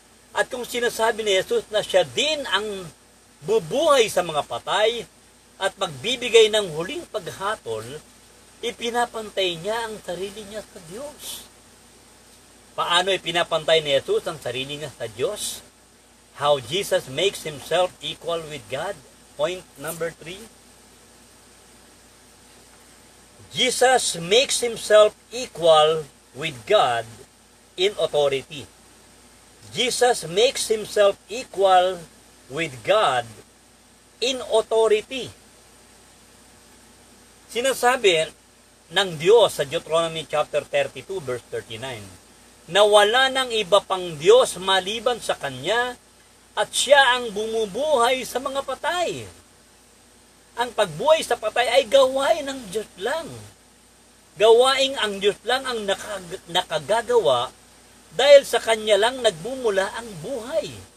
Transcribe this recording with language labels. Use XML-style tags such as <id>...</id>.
<tl>At kung sinasabi ni Jesus na siya din ang bubuhay sa mga patay at magbibigay ng huling paghatol, ipinapantay niya ang sarili niya sa Diyos. Paano ipinapantay ni Jesus ang sarili niya sa Diyos?</tl> <en>How Jesus makes Himself equal with God. Point number 3. Jesus makes Himself equal with God in authority. Jesus makes Himself equal with God in authority.</en> <tl>Sinasabi ng Diyos sa Deuteronomy chapter 32 verse 39 na wala nang iba pang Diyos maliban sa Kanya at Siya ang bumubuhay sa mga patay. Ang pagbuhay sa patay ay gawain ng Diyos lang. Gawaing ang Diyos lang ang nakagagawa dahil sa Kanya lang nagmumula ang buhay.</tl>